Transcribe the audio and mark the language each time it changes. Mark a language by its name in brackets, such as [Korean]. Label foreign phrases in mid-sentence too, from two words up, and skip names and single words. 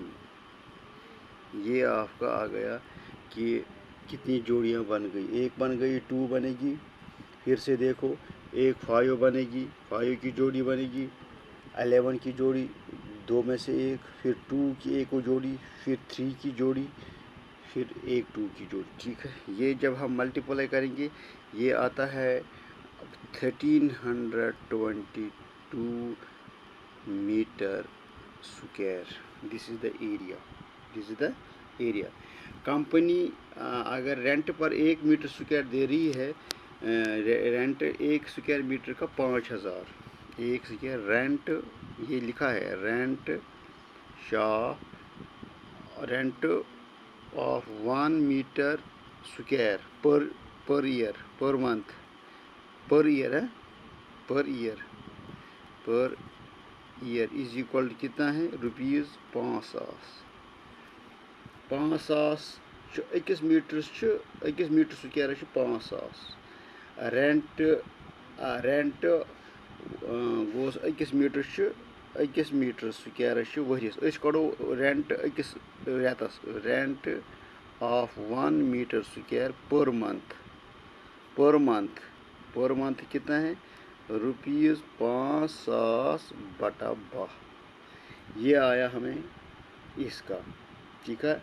[Urdu] یہ آپ کا آ گیا کہ کتنی جوڑیاں بن گئی، ایک بن گئی 2 بنے گی، پھر سے دیکھو ایک 5 بنے گی، 5 کی جوڑی بنے گی، 11 کی جوڑی 2 میں سے ایک، پھر 2 کی ایک جوڑی، پھر 3 کی جوڑی، پھر ایک 2 کی جوڑی، ٹھیک ہے۔ یہ جب ہم ملٹیپلائی کریں گے یہ آتا ہے 1322 [English] metre square. this is the area, this is the area. [Urdu] کمپنی اگر رینٹ پر 1 [English] metre square [Urdu] دے رہی ہے، [English] rent 1 square metre [Urdu] کا 5000، 1 [English] square rent, [Urdu] یہ لکھا ہے [English] rent rent of 1 metre square per year, per month, per year [Urdu] ہے، [English] per year is equal [Urdu] کتنا ہے روپیز 5000۔ [Kashmiri] 5000 أکِس میٹرس أکِس میٹر سکوائرس 5000۔ رینٹ گوس أکِس میٹرس أکِس میٹر سکوائرس ؤریس، أسۍ کڑو رینٹ أکِس رٮ۪تس، [English] rent of 1 metre square per month, per month [Urdu] کتنا ہے روپیز 5000/12۔ یہ آیا ہمیں اس کا، ٹھیک ہے۔